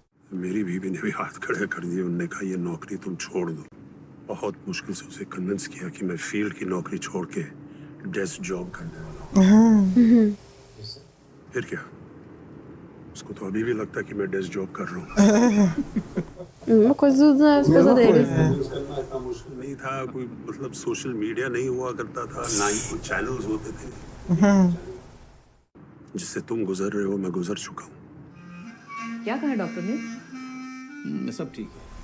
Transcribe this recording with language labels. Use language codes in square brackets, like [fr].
[hi] मेरी बीवी ने भी हाथ खड़े कर दिए। उनने कहा ये नौकरी तुम छोड़ दो। बहुत मुश्किल से उसे कन्विंस किया कि मैं फील्ड की नौकरी छोड़ के डेस्क जॉब करने वाला हूँ। फिर क्या, उसको तो अभी भी लगता है कि मैं डेस्क जॉब कर रहा हूँ। [pt] Uma coisa da esposa dele. [hi] करना इतना मुश्किल नहीं था। कोई मतलब सोशल मीडिया नहीं हुआ करता था, ना ही कोई चैनल्स होते थे। जिससे तुम गुजर रहे हो मैं गुजर चुका हूँ। क्या कहा डॉक्टर ने? सब ठीक है।